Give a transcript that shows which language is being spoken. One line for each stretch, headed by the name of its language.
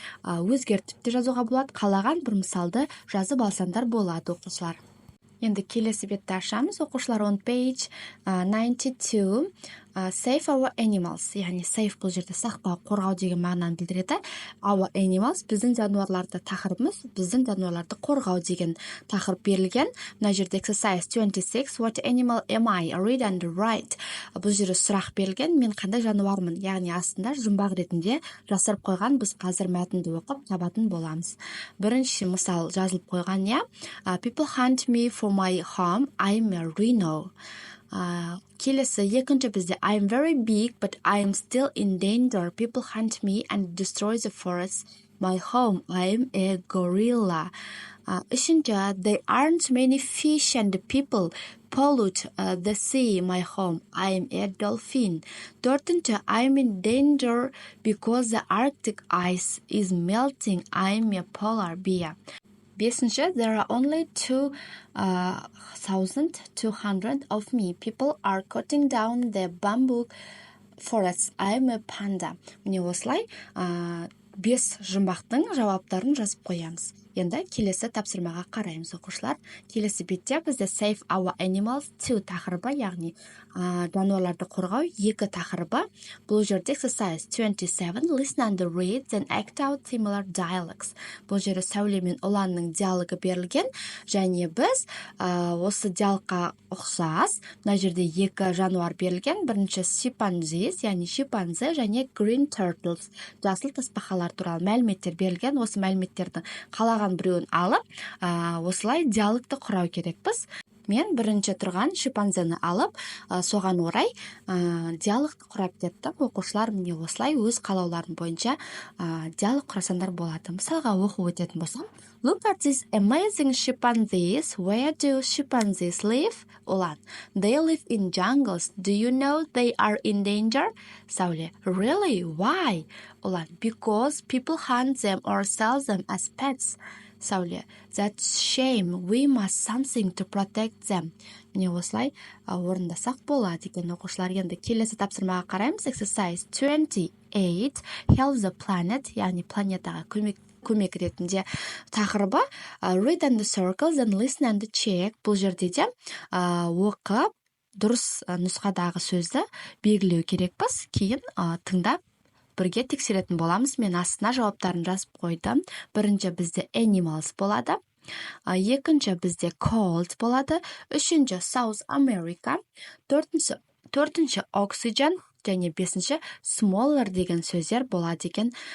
Kazakh: Өзгертіп те жазуға болады. Қалаған бір мысалды жазып алсаңдар болады, оқушылар. Енді келесі бетті ашамыз, оқушылар.
English: On page 92 save our animals,
Kazakh: яғни save бұл жерде сақтау, қорғау деген мағынаны білдіреді.
English: Our animals
Kazakh: біздің жануарларды тақырыбымыз, біздің жануарларды қорғау деген тақырып берілген. Мына жерде
English: exercise 26 what animal am I? Read and write.
Kazakh: Бұл жерде сұрақ берілген, мен қандай жануармын, яғни астында жұмбақ ретінде жасырып қойған. Біз қазір мәтінді оқып табатын боламыз. Бірінші мысал жазылып қойған, иә.
English: People hunt me for my home, I'm a rhino.
Kazakh: Келесі екінші бізде
English: I'm very big but I'm still in danger. People hunt me and destroy the forest. My home, I'm a gorilla.
Kazakh: Үшінші
English: there aren't many fish and people pollute the sea. My home, I'm a dolphin.
Kazakh: Төртінші
English: I'm in danger because the Arctic ice is melting. I'm a polar bear.
Kazakh: Бесінші,
English: there are only 2,200 of me. People are cutting down the bamboo forests. I'm a panda.
Kazakh: Міне осылай 5 жұмбақтың жауаптарын жазып қоямыз. Енді келесі тапсырмаға қараймыз, оқушылар. Келесі бетте бізде
English: save our animals 2
Kazakh: тақырыбы, яғни жануарларды қорғау 2 тақырыбы. Бұл жерде
English: exercise 27 listen and read then act out similar dialogues.
Kazakh: Бұл жерде Сәуле мен Ұланның диалогы берілген, және біз осы диалогқа ұқсас мына жерде 2 жануар берілген. Бірінші шимпанзе, яғни шимпанзе, және green turtles, жасыл тасбақалар туралы мәліметтер берілген. Осы мәліметтерді қалаған біреуін алып, осылай диалогты құрау керекпіз. Мен бірінші тұрған шимпанзені алып, соған орай диалогты құрап кеттім. Оқушылар міне осылай өз қалауларының бойынша диалог құрасаңдар болады. Мысалға оқып өтетін болсам,
English: Look at these amazing chimpanzees. Where do chimpanzees live? Ұлан. They live in jungles. Do you know they are in danger? Сәуле. Really? Why? Ұлан. Because people hunt them or sell them as pets. Сәуле. That's shame. We must something to protect them.
Kazakh: Міне осылай орындасақ болады екен, оқушылар. Енді келесі тапсырмаға қараймыз.
English: Exercise 28 Help the planet,
Kazakh: яғни планетаға көмек ретінде тақырыбы
English: read and circle then listen and check.
Kazakh: Бұл жерде де оқып дұрыс нұсқадағы сөзді белгілеу керекпіз, кейін тыңдап бірге тексеретін боламыз. Мен астына жауаптарын жазып қойдым. Бірінші бізде animals болады, екінші бізде cold болады, үшінші South America, төртінші oxygen, және бесінші smaller деген сөздер болады екен.